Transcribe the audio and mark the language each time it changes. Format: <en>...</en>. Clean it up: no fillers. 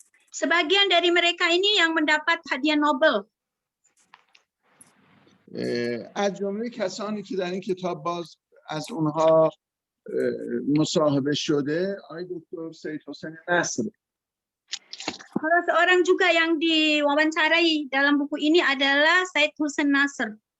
<id>Sebagian dari mereka ini yang mendapat hadiah Nobel.</id> <fa>از جمله کسانی که در این کتاب باز از اونها مصاحبه شده آقای دکتر سید حسین نصر.</fa> <id>Salah seorang juga yang diwawancarai dalam buku ini adalah Said Hussein Nasr.</id>